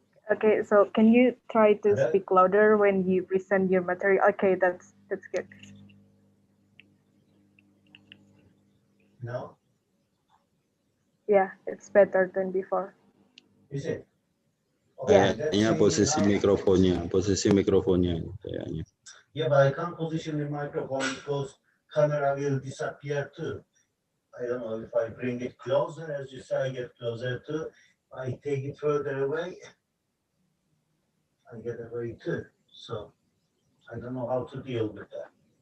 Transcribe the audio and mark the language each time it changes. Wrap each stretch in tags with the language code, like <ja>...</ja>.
<en>Okay, so can you try to speak louder when you present your material? Okay, that's good. No? Yeah, it's better than before. Is it?</en> <id>Kayaknya posisi mikrofonnya kayaknya.</id> <en>Yeah, but I can't position the microphone because camera will disappear too. I don't know if I bring it closer, as you say, I get closer to, I take it further away, I get away too. So I don't know how to deal with that.</en>